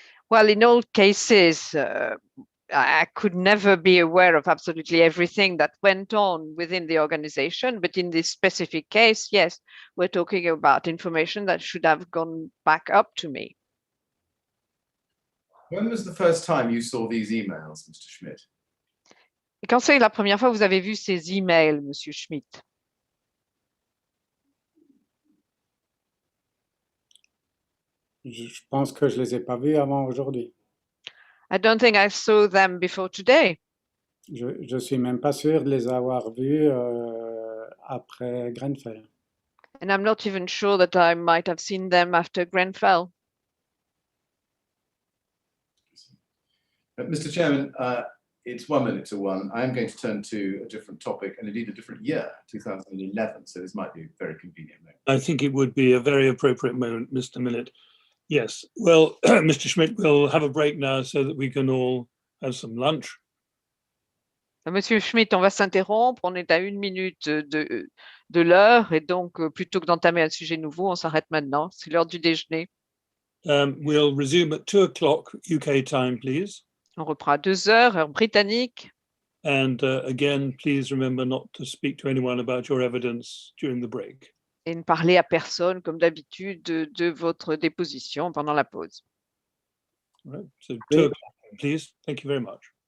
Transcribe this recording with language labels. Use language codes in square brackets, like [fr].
[en] Well, in all cases, I could never be aware of absolutely everything that went on within the organization, but in this specific case, yes, we're talking about information that should have gone back up to me. When was the first time you saw these emails, Mr. Schmidt? [fr] Et quand c'est la première fois que vous avez vu ces emails, Monsieur Schmidt? Je pense que je les ai pas vus avant aujourd'hui. [en] I don't think I saw them before today. [fr] Je suis même pas sûr de les avoir vus après Grenfell. [en] And I'm not even sure that I might have seen them after Grenfell. Mr. Chairman, it's 1 minute to 1. I am going to turn to a different topic and indeed a different year, 2011. So this might be a very convenient moment. I think it would be a very appropriate moment, Mr. Millett. Yes. Well, Mr. Schmidt, we'll have a break now so that we can all have some lunch. [fr] Monsieur Schmidt, on va s'interrompre. On est à 1 minute de l'heure et donc plutôt que d'entamer un sujet nouveau, on s'arrête maintenant. C'est l'heure du déjeuner. [en] We'll resume at 2 o'clock UK time, please. [fr] On reprend à 2 heures, heure britannique. [en] And again, please remember not to speak to anyone about your evidence during the break. [fr] Et ne parlez à personne, comme d'habitude, de votre déposition pendant la pause. [en] Right. So 2 o'clock, please. Thank you very much.